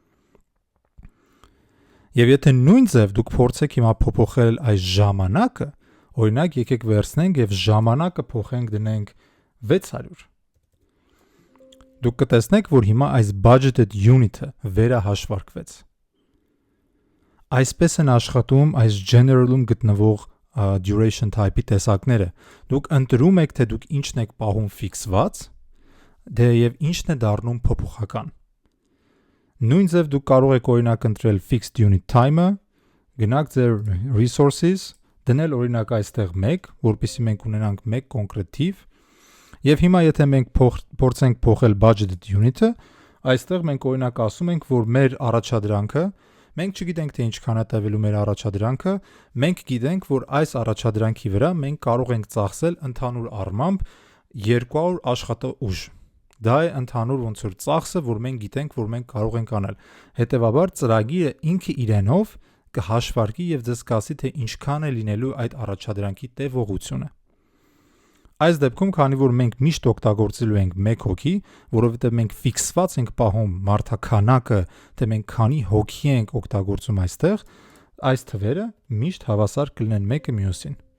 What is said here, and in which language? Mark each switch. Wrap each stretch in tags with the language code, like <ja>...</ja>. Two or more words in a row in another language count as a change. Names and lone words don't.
<hy>Եվ եթե նույն ձև դուք փորձեք հիմա փոփոխել այս ժամանակը, օրինակ եկեք վերցնենք և ժամանակը փոխենք դնենք 600։ Դուք կտեսնեք, որ հիմա այս</hy> <en>budgeted unit-</en> <hy>ը վերահաշվարկվեց։ Այսպես են աշխատում այս general-ում գտնվող</hy> <en>duration type-</en> <hy>ի տեսակները։ Դուք ընտրում եք, թե դուք ինչն եք պահում ֆիքսված, և ինչն է դառնում փոփոխական։ Նույն ձև դուք կարող եք օրինակ ընտրել</hy> <en>fixed unit time-</en> <hy>ը, գնաք ձեր resources, դնել օրինակ այստեղ 1, որպեսզի մենք ունենանք 1 կոնկրետ թիվ, եւ հիմա եթե մենք փորձենք փոխել</hy> <en>budgeted unit-</en> <hy>ը, այստեղ մենք օրինակ ասում ենք, որ մեր առաջադրանքը, մենք չգիտենք թե ինչքան է տևելու մեր առաջադրանքը, մենք գիտենք, որ այս առաջադրանքի վրա մենք կարող ենք ծախսել ընդհանուր առմամբ 200 աշխատուժ։ Դա է ընդհանուր ոնց որ ծախսը, որ մենք գիտենք, որ մենք կարող ենք անել։ Հետևաբար ծրագիրը ինքը իրենով կհաշվարկի եւ ձեզ կասի, թե ինչքան է լինելու այդ առաջադրանքի տևողությունը։ Այս դեպքում, քանի որ մենք միշտ օգտագործելու ենք 1 հոգի, որովհետեւ մենք ֆիքսված ենք պահում մարդաքանակը, թե մենք քանի հոգի ենք օգտագործում այստեղ, այս թվերը միշտ հավասար կլինեն մեկը մյուսին։</hy>